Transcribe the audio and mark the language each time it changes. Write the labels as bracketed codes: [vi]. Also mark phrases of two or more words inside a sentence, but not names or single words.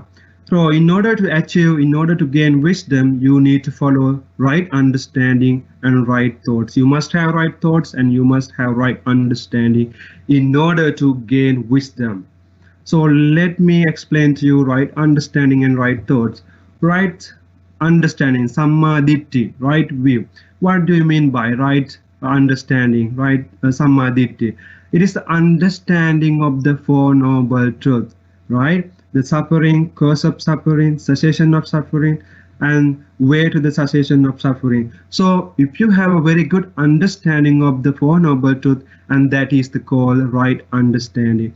[en] So in order to gain wisdom, you need to follow right understanding and right thoughts. You must have right thoughts and you must have right understanding in order to gain wisdom. So let me explain to you right understanding and right thoughts. Right understanding, [pi] samma ditti, [en] right view. What do you mean by right understanding, right [pi] samma ditti? [en] It is the understanding of the Four Noble Truths, right? The suffering, cause of suffering, cessation of suffering, and way to the cessation of suffering. So if you have a very good understanding of the Four Noble Truths, and that is the called right understanding.